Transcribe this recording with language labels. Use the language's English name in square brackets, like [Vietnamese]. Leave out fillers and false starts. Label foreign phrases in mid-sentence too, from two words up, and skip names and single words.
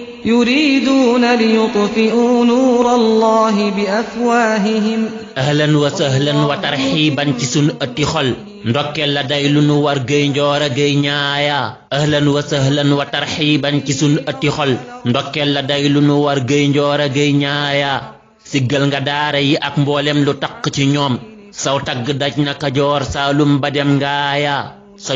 [Arabic] يريدون ليطفئوا نور الله بأفواههم أهلا وسهلا وترحيبا [Wolof] ci sun ëtti xol ndokkel la day lu nu war gey njoora gey ñaaya [Arabic] أهلا وسهلا وترحيبا [Wolof] ci sun ëtti xol ndokkel la day lu nu war gey njoora gey ñaaya siggal nga daara yi ak mboolem lu tak ci ñoom saw tagg daj na Kajoor Saalum ba dem ngaaya say